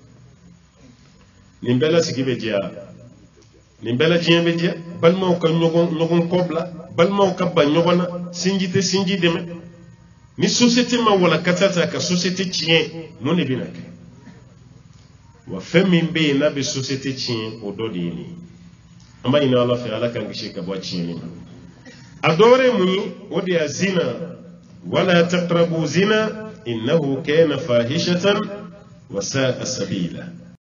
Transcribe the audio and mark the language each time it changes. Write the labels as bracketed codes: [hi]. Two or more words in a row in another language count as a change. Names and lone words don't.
[bm] nin bɛɛ la sigi bɛ diya nin bɛɛ la diɲɛ bɛ diya balimaw ka ɲɔgɔn kɔ bila balimaw ka ban ɲɔgɔn na sinji tɛ sinji dɛmɛ ni société ma walakata ta ka société tiɲɛ mun de bɛna kɛ wa fɛn min bɛ yen n'a bɛ société tiɲɛ o dɔ de ye nin ye an b'a ɲini ala fɛ ala k'an kisi ka bɔ tiɲɛni ma a dɔ wɛrɛ ye mun ye o de ye zina [ar] ولا تقربوا الزنى إنه كان فاحشة وساء سبيلا